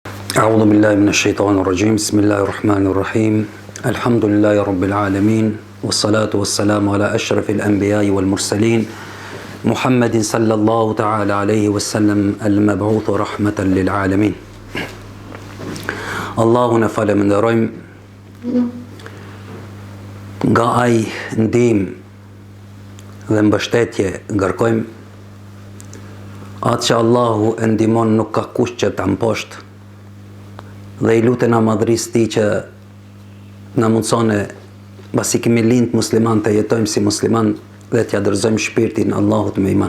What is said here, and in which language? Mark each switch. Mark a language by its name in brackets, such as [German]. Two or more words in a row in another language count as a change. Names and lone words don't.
[Arabic] أعوذ بالله من الشيطان الرجيم بسم الله الرحمن الرحيم الحمد لله رب العالمين والصلاة والسلام على أشرف الأنبياء والمرسلين محمد صلى الله تعالى عليه وسلم المبعوث رحمة للعالمين. [Albanian] Allahu në falenderojmë nga ai ndihmë dhe mbështetje ngarkojmë atë që Allahu e ndihmon nuk ka kush që ta mposhtë dhe i lutena madhrisë tij që na mundsone pasi kemi lind musliman të jetojmë si musliman dhe t'ja dorëzojmë shpirtin Allahut me iman.